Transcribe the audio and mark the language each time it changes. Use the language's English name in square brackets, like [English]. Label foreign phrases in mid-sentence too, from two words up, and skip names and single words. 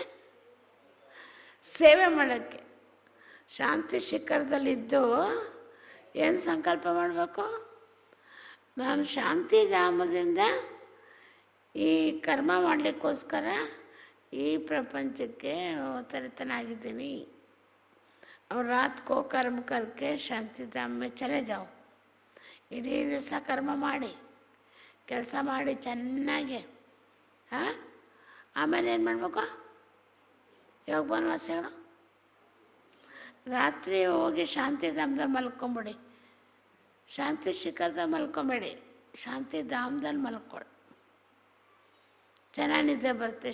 [Kannada] ಸೇವೆ ಮಾಡೋಕ್ಕೆ ಶಾಂತಿ ಶಿಖರದಲ್ಲಿದ್ದು ಏನು ಸಂಕಲ್ಪ ಮಾಡಬೇಕು, ನಾನು ಶಾಂತಿಧಾಮದಿಂದ ಈ ಕರ್ಮ ಮಾಡಲಿಕ್ಕೋಸ್ಕರ ಈ ಪ್ರಪಂಚಕ್ಕೆ ಅವತರಿತನಾಗಿದ್ದೀನಿ। [Hindi] और रात को कर्म करके ಶಾಂತಿಧಾಮ में चले जाओ। [Kannada] ಇಡೀ ದಿವಸ ಕರ್ಮ ಮಾಡಿ, ಕೆಲಸ ಮಾಡಿ ಚೆನ್ನಾಗಿ, ಹಾಂ, ಆಮೇಲೆ ಏನು ಮಾಡಬೇಕು, ಯೋಗ ಬನವಾಸಿಗಳು ರಾತ್ರಿ ಹೋಗಿ ಶಾಂತಿಧಾಮದಲ್ಲಿ ಮಲ್ಕೊಂಬಿಡಿ, ಶಾಂತಿ ಶಿಖರದಲ್ಲಿ ಮಲ್ಕೊಂಬೇಡಿ, ಶಾಂತಿಧಾಮದಲ್ಲಿ ಮಲ್ಕೊಳ್ಳಿ, ಚೆನ್ನಾಗಿ ನಿದ್ದೆ ಬರುತ್ತೆ।